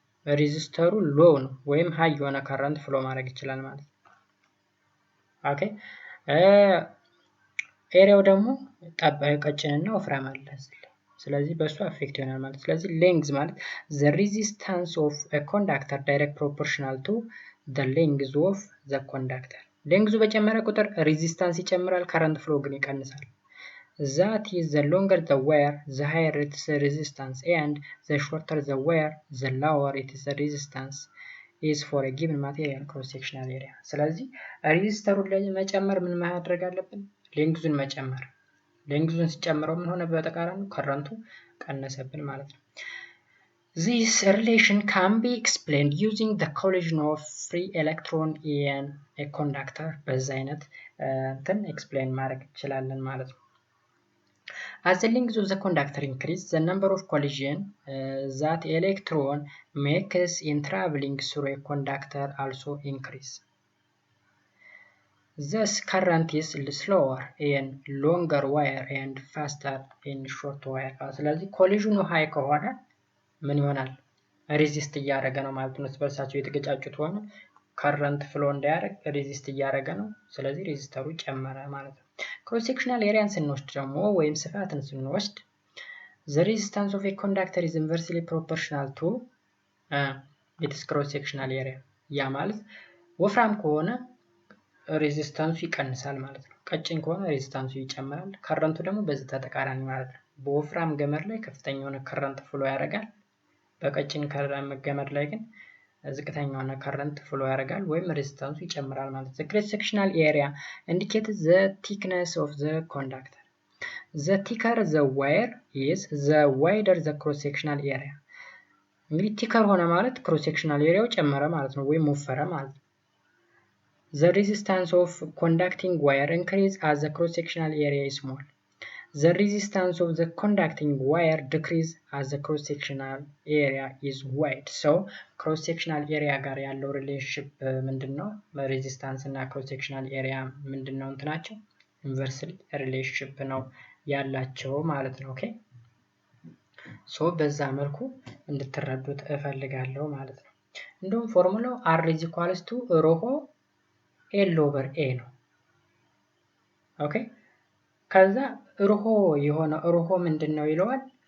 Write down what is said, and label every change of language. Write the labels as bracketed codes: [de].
[am] ሬዚስተሩ ሎ ነው ወይም ሃይ የሆነ ከረንት ፍሎ ማድረግ ይችላል ማለት ነው። ኦኬ ኤሪያው ደግሞ ቀጭንና ወፍራም አለ። ስለዚህ በሱ አፌክት ይሆናል ማለት። ስለዚህ ሌንግዝ ማለት [en] the resistance of a conductor direct proportional to the length of the conductor [am] ሌንግዙ በጨመረ ቁጥር ሬዚስታንስ ይጨምራል፣ ከረንት ፍሎ ግን ይቀንሳል። [en] That is the longer the wire, the higher its resistance, and the shorter the wire, the lower its resistance is for a given material cross-sectional area. [am] ስለዚህ ሬዚስተሩን ለመጨመር ምን ማድረግ አለብን? ሌንግዙን መጨመር። ሌንግዙን ሲጨምረው ምን ሆነ? በተቃራኒው ከረንቱ ቀነሰብን ማለት ነው። [en] This relation can be explained using the collision of free electron in a conductor. [am] በዛ አይነት explain ማድረግ እንችላለን ማለት ነው። [en] As the length of the conductor increases, the number of collisions that electron makes in traveling through a conductor also increase. Thus, current is slower in longer wire and faster in short wire. [am] ስለዚህ ኮሊዥኑ ሃይ ከሆነ ምን ይሆናል? ሬዚስት እያደረገ ነው ማለት ነው። በርሳቸው የተገጫጩት ሆነ ከረንት ፍሎ እንዳያደርግ ሬዚስት እያደረገ ነው። ስለዚህ ሬዚስተሩ ጨመረ ማለት ነው። ክሮስ ሴክሽናል ኤሪያን ስንወስድ ደግሞ ወይም ስፋትን ስንወስድ [en] the resistance of a conductor is inversely proportional to its cross sectional area። [am] ያ ማለት ወፍራም ከሆነ ሬዚስታንሱ ይቀንሳል ማለት ነው። ቀጭን ከሆነ ሬዚስታንሱ ይጨምራል። ከረንቱ ደግሞ በዚህ ተቃራኒ ማለት ነው። በወፍራም ገመድ ላይ ከፍተኛ የሆነ ከረንት ፍሎ ያደርጋል። በቀጭን ገመድ ላይ ግን ዝቅተኛ የሆነ ከረንት ፍሎ ያደርጋል ወይም ሬዚስታንሱ ይጨምራል ማለት ነው። [en] The cross sectional area indicates the thickness of the conductor. The thicker the wire is, the wider the cross sectional area. [am] እንግዲህ ቲከር ሆነ ማለት ክሮስ ሴክሽናል ኤሪያው ጨመረ ማለት ነው ወይም ወፈረ ማለት ነው። [en] The resistance of conducting wire increase as the cross sectional area is small. The resistance of the conducting wire decrease as the cross sectional area is wide. So cross sectional area [am] ጋር ያለው ሪሌሽንሺፕ ምንድነው? ሬዚስታንስ እና ክሮስ ሴክሽናል ኤሪያ ምንድነው እንትናቸው? ኢንቨርስሊ ሪሌሽንሺፕ ነው ያላቸው ማለት ነው። ኦኬ ሶ በዛ መልኩ እንድትረዱት እፈልጋለሁ ማለት ነው። እንደውም ፎርሙላው [en] R is equals to rho L over A [am] ነው። ኦኬ ከዛ ርሆ የሆነ ርሆ ምንድነው ይለዋል?